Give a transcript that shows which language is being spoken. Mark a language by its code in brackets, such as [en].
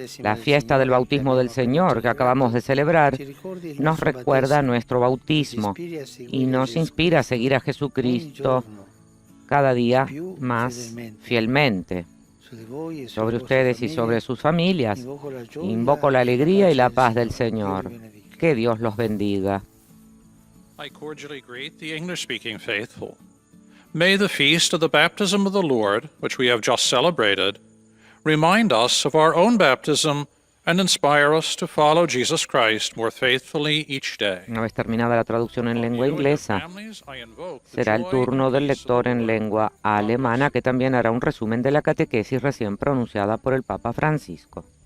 [es] La fiesta del bautismo del Señor que acabamos de celebrar nos recuerda nuestro bautismo y nos inspira a seguir a Jesucristo cada día más fielmente. Sobre ustedes y sobre sus familias, invoco la alegría y la paz del Señor. Que Dios los bendiga. [en] I cordially greet the English-speaking faithful. May the feast of the baptism of the Lord, which we have just celebrated, remind us of our own baptism and inspire us to follow Jesus Christ more faithfully each day. [es] Una vez terminada la traducción en lengua inglesa, será el turno del lector en lengua alemana, que también hará un resumen de la catequesis recién pronunciada por el Papa Francisco.